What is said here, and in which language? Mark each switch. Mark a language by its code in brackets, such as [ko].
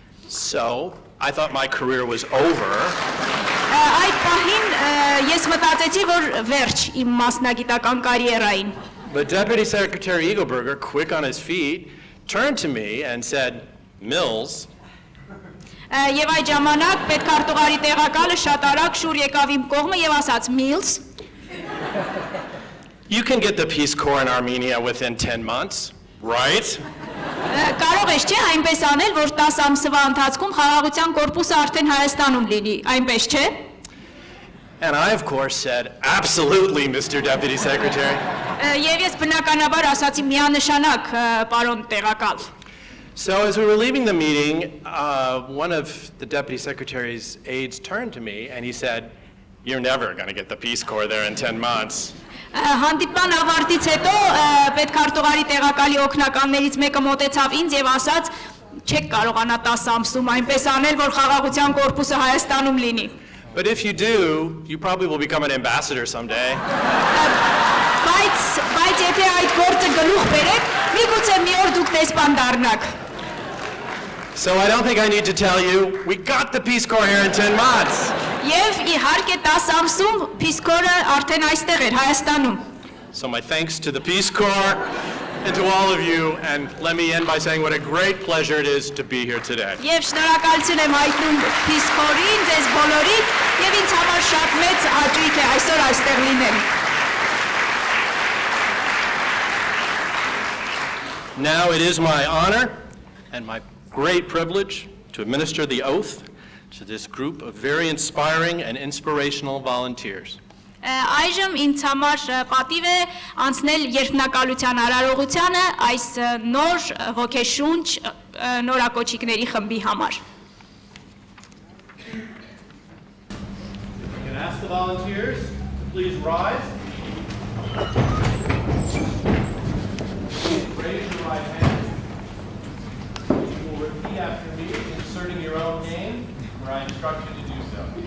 [en] So, I thought my career was over. [hy] Այդ պահին ես մտածեցի, որ վերջ իմ մասնագիտական կարիերային։ [en] But Deputy Secretary Eagleberger, quick on his feet, turned to me and said, Mills. [hy] Եվ այդ ժամանակ պետքարտուղարի տեղակալը շատ արագ շուռ եկավ իմ կողմը եւ ասաց. [en] Mills. You can get the Peace Corps in Armenia within 10 months, right? [hy] Կարող ես չէ այնպես անել, որ 10 ամսվա ընթացքում խաղաղության կորպուսը արդեն Հայաստանում լինի, այնպես չէ։ [en] And I, of course, said, absolutely, Mr. Deputy Secretary. [hy] Եվ ես բնականաբար ասացի միանշանակ, պարոն տեղակալ։ [en] So as we were leaving the meeting, one of the Deputy Secretary's aides turned to me and he said, you're never going to get the Peace Corps there in 10 months. [hy] Հանդիպման ավարտից հետո պետքարտուղարի տեղակալի օգնականներից մեկը մոտեցավ ինձ եւ ասաց. Չեք կարողանա 10 ամսում այնպես անել, որ խաղաղության կորպուսը Հայաստանում լինի։ [en] But if you do, you probably will become an ambassador someday. [hy] Բայց եթե այդ գործը գլուխ բերեք, միգուցե մի օր դուք դեսպան դառնաք։ [en] So I don't think I need to tell you, we got the Peace Corps here in 10 months. [hy] Եվ իհարկե 10 ամսում Peace Corps-ը արդեն այստեղ էր Հայաստանում։ [en] So my thanks to the Peace Corps and to all of you, and let me end by saying what a great pleasure it is to be here today. [hy] Եվ շնորհակալություն եմ հայտնում Peace Corps-ին, ձեզ բոլորին, եւ ինձ համար շատ մեծ հաճույք է այսօր այստեղ լինել։ [en] Now it is my honor and my great privilege to administer the oath to this group of very inspiring and inspirational volunteers. [hy] Այժմ ինձ համար պատիվ է անցնել երդմնակալության արարողությանը այս նոր ոգեշունչ նորակոչիկների խմբի համար։ [en] I can ask the volunteers to please rise. please raise your right hand. You will repeat after me, inserting your own name where I instruct you to do so.